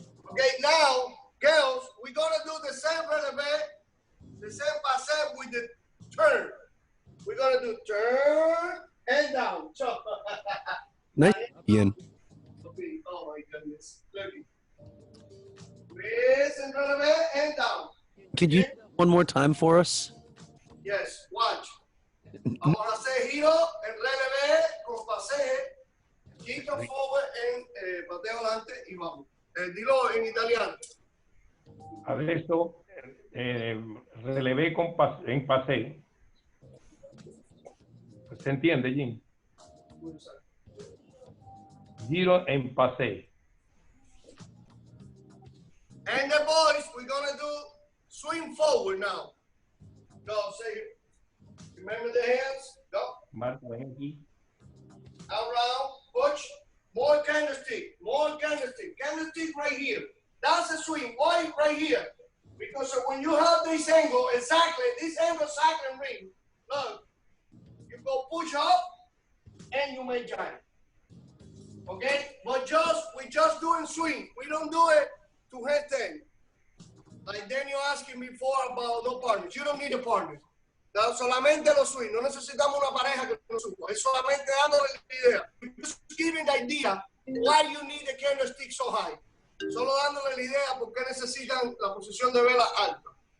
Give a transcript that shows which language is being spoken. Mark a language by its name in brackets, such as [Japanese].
[English] Okay, now, girls, we're gonna do the same releve, the same passe with the turn. We're gonna do turn and down. Nice, Ian. Oh my goodness. Look. Raise and releve and down. Could you one more time for us? Yes, watch. [Spanish] Vamos a hacer giro en releve con paseo, quinto forward en pateo adelante y vamos. Dilo en italiano. [Italian] Adesso relevé en pasé. [Spanish] ¿Se entiende, Jim? Giro en pasé. [English] And the boys, we're gonna do swing forward now. Go, say it. Remember the hands? Go. [Spanish] Marca, ven aquí. [English] Around, push. More candlestick. More candlestick. Candlestick right here. That's a swing. Why right here? Because when you have this angle, exactly, this angle cycling ring, look, you go push up and you make giant. Okay? But we're just doing swing. We don't do it to handstand. Like Daniel asking before about no partners. You don't need a partner. [Spanish] Solamente los swing. No necesitamos una pareja que nos suba. Es solamente dándole la idea. [English] Just giving the idea why you need the candlestick so high. [Spanish] Solo dándole la idea por qué necesitan la posición de vela alta.